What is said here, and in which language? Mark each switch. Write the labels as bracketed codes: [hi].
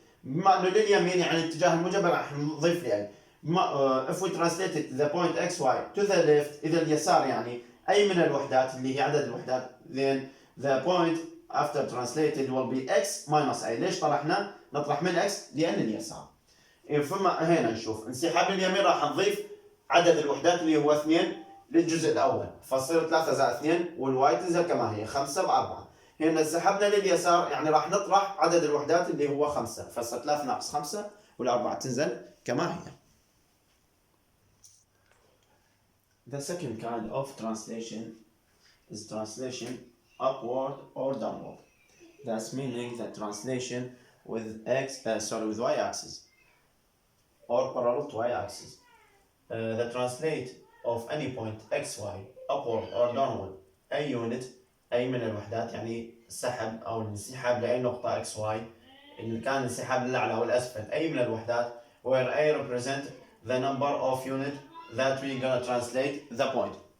[ar] بما انه لليمين يعني الاتجاه الموجب راح نضيف لي a. [en] if we translated the point xy to the left [ar] إذا اليسار يعني أي من الوحدات اللي هي عدد الوحدات [en] then the point after translated will be x minus a. [ar] ليش طرحنا؟ نطرح من x لأن اليسار. فما هنا نشوف انسحاب اليمين راح نضيف عدد الوحدات اللي هو 2 للجزء الأول فصير 3 زائد 2 والواي تنزل كما هي 5 ب4. هنا سحبنا لليسار يعني راح نطرح عدد الوحدات اللي هو 5 فصار 3 ناقص 5 والأربعة تنزل كما هي. [en] The second kind of translation is translation upward or downward. That's meaning the translation with with y-axis or parallel to y-axis. The translate of any point xy upward or downward أي unit أي من الوحدات [ar] يعني سحب أو الانسحاب لأي نقطة xy اللي كان الانسحاب للأعلى والأسفل أي من الوحدات [en] where a represent the number of unit that we gonna translate the point.